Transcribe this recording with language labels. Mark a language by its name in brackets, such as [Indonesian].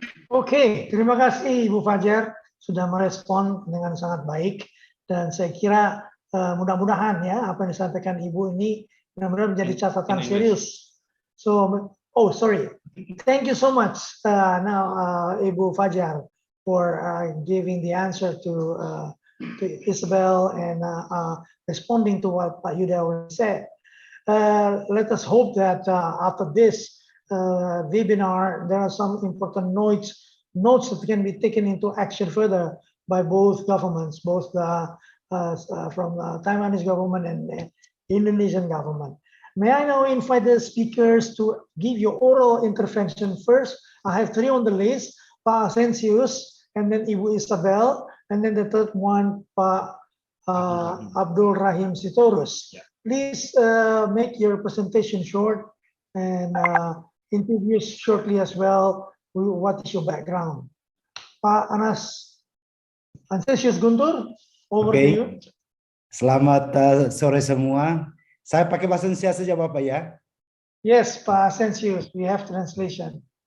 [Indonesian] Oke, terima kasih Ibu Fajar sudah merespon dengan sangat baik, dan saya kira mudah-mudahan ya apa yang disampaikan Ibu ini benar-benar menjadi catatan serius. [English] So, sorry. Thank you so much now Ibu Fajar for giving the answer to to Isabel and responding to what Pak Yuda said. Let us hope that after this webinar, there are some important notes that can be taken into action further by both governments, both from the Taiwanese government and the Indonesian government. May I now invite the speakers to give your oral intervention first. I have 3 on the list, Pak Asensius, and then Ibu Isabel, and then the third one, Pak Abdul Rahim Sitorus. Yeah. Please make your presentation short and introduce shortly as well what is your background. Pak Asensius Guntur, over to you. [Indonesian] Selamat sore semua. Saya pakai bahasa Indonesia saja Bapak ya. [English] Yes, Pak Asensius, we have translation.